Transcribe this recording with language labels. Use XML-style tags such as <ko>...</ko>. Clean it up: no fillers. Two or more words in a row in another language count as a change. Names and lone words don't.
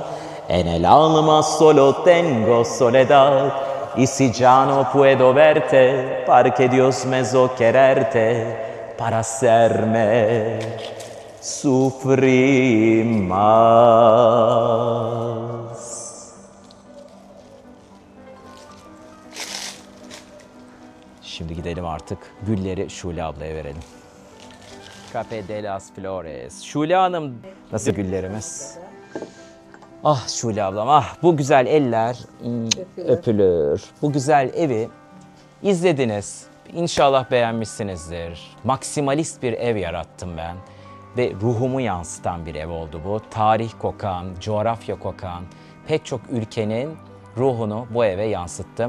<es>En el alma solo tengo soledad. Y si ya no puedo verte, para que Dios me hizo quererte, para hacerme sufrir más.</es> <tr>Şimdi gidelim artık. Gülleri Şule ablaya verelim. Café de las Flores. Şule Hanım, nasıl güllerimiz? Ah Şule ablam, ah bu güzel eller öpülür. Bu güzel evi izlediniz. İnşallah beğenmişsinizdir. Maksimalist bir ev yarattım ben. Ve ruhumu yansıtan bir ev oldu bu. Tarih kokan, coğrafya kokan, pek çok ülkenin ruhunu bu eve yansıttım.</tr>